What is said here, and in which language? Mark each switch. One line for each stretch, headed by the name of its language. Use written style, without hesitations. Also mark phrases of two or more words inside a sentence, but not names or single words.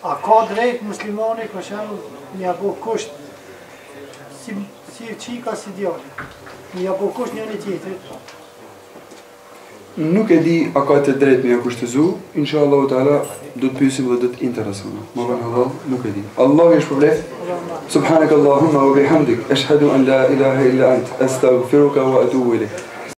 Albanian: A ka drejt muslimani për shembull një apo kusht si qika si djali. Një apo kusht njëri tjetrit. Nuk e di a ka të drejt me ja kushtëzu,
Arabic: إن شاء الله تعالى
Albanian: do të pyesim dhe do të interesojmë. Më vonë Allah, nuk e di. Allah ju shpërblet.
Arabic: سبحانك اللهم وبحمدك، أشهد أن لا إله إلا أنت، أستغفرك وأتوب إليك.